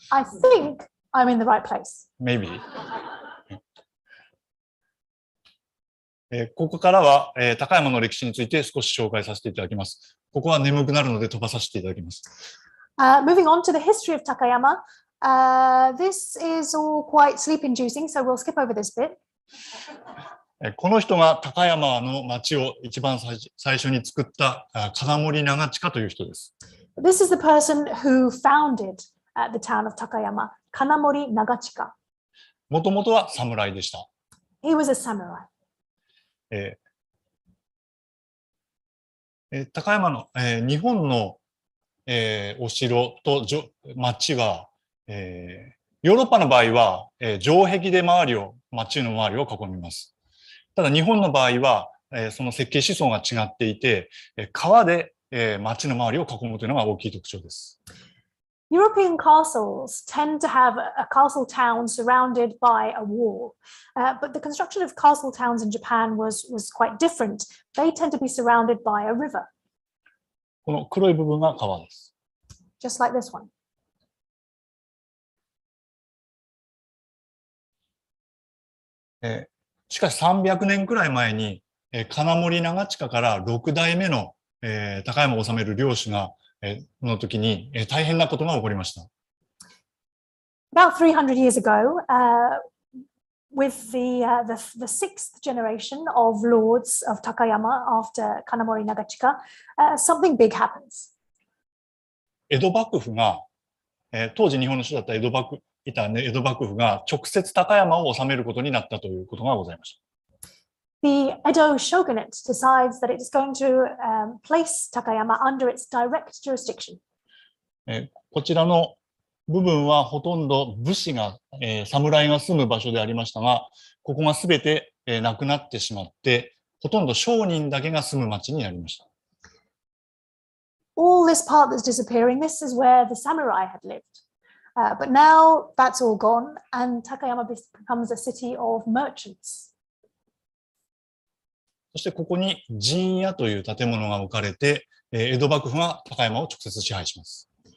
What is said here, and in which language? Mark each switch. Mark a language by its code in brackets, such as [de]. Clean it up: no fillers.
[en] I think I'm in the right place. Maybe. [ja] ここからは、高山の歴史について少し紹介させていただきます。ここは眠くなるので飛ばさせていただきます。 [en] Moving on to the history of Takayama. This is all quite sleep-inducing, so we'll skip over this bit. [ja] この人が高山の町を一番最初に作った金森長近という人です。 [en] This is the person who founded the town of Takayama, Kanamori Nagachika. [ja] もともとは侍でした。 [en] He was a samurai. [ja] 高山の、日本の、お城と町は、ヨーロッパの場合は、城壁で町の周りを囲みます。ただ日本の場合は、その設計思想が違っていて、川で、町の周りを囲むというのが大きい特徴です。 [en] European castles tend to have a castle town surrounded by a wall, but the construction of castle towns in Japan was quite different. They tend to be surrounded by a river. [ja] この黒い部分が川です。 [en] Just like this one. [ja] しかし300年くらい前に、金森長近から6代目の、高山を治める領主がの時に大変なことが起こりました。 [en] About 300 years ago, with the sixth generation of lords of Takayama after Kanamori Nagachika, something big happens. [ja] 江戸幕府が、当時日本の首都だった江戸幕府が直接高山を治めることになったということがございました。 [en] The Edo shogunate decides that it is going to place Takayama under its direct jurisdiction. [ja] こちらの部分はほとんど武士が、侍が住む場所でありましたが、ここがすべて、なくなってしまって、ほとんど商人だけが住む町になりました。 [en] All this part that's disappearing, this is where the samurai had lived. But now that's all gone, and Takayama becomes a city of merchants. [ja] そしてここに陣屋という建物が置かれて、江戸幕府が高山を直接支配します。